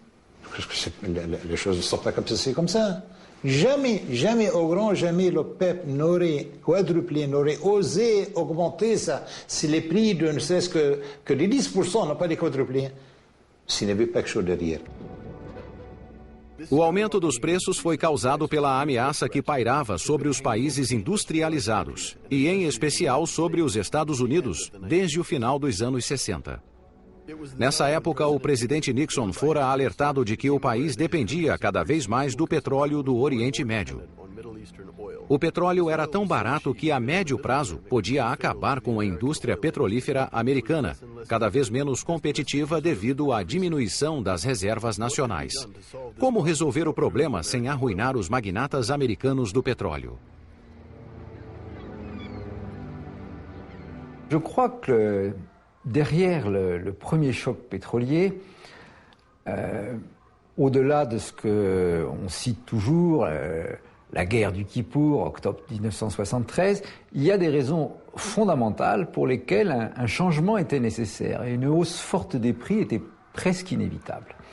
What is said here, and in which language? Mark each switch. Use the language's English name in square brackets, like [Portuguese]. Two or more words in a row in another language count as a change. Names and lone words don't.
[French] Parce que les choses ne sont pas comme ça, c'est comme ça. Jamais, jamais au grand jamais l'OPEP n'aurait quadruplé, n'aurait osé augmenter ça si les prix de ne serait-ce que les 10% n'ont pas quadruplé, s'il n'y avait pas quelque chose derrière. [Portuguese] O aumento dos preços foi causado pela ameaça que pairava sobre os países industrializados, e em especial sobre os Estados Unidos, desde o final dos anos 60. Nessa época, o presidente Nixon fora alertado de que o país dependia cada vez mais do petróleo do Oriente Médio. O petróleo era tão barato que a médio prazo podia acabar com a indústria petrolífera americana, cada vez menos competitiva devido à diminuição das reservas nacionais. Como resolver o problema sem arruinar os magnatas americanos do petróleo? [French] Je crois que derrière le premier choc pétrolier, au-delà de ce qu'on cite toujours, la guerre du Kippour, octobre 1973, il y a des raisons fondamentales pour lesquelles un changement était nécessaire et une hausse forte des prix était presque inévitable.